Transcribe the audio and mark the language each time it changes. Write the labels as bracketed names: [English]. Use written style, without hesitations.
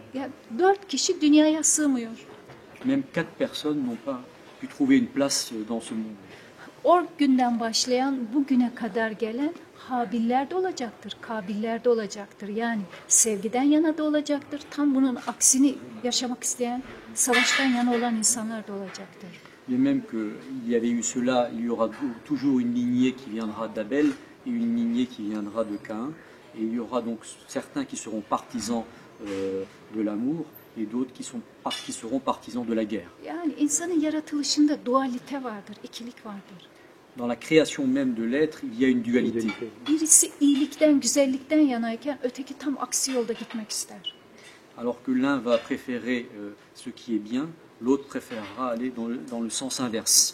[Turkish] Yani 4 kişi dünyaya sığmıyor. [French] Même quatre personnes n'ont pas pu trouver une place dans ce monde. [Turkish] O günden başlayan bugüne kadar gelen Habiller de olacaktır, Kabiller de olacaktır. Yani sevgiden yana da olacaktır. Tam bunun aksini yaşamak isteyen, savaştan yana olan insanlar da olacaktır. [French] Et même qu'il y avait eu cela, il y aura toujours une lignée qui viendra d'Abel et une lignée qui viendra de Caïn. Et il y aura donc certains qui seront partisans de l'amour et d'autres qui seront partisans de la guerre. [Turkish] Yani insanın yaratılışında dualite vardır, ikilik vardır. [French] Dans la création même de l'être, il y a une dualité. [Turkish] Birisi iyilikten, güzellikten yanayken öteki tam aksi yolda gitmek ister. [French] Alors que l'un va préférer ce qui est bien, l'autre préférera aller dans le sens inverse.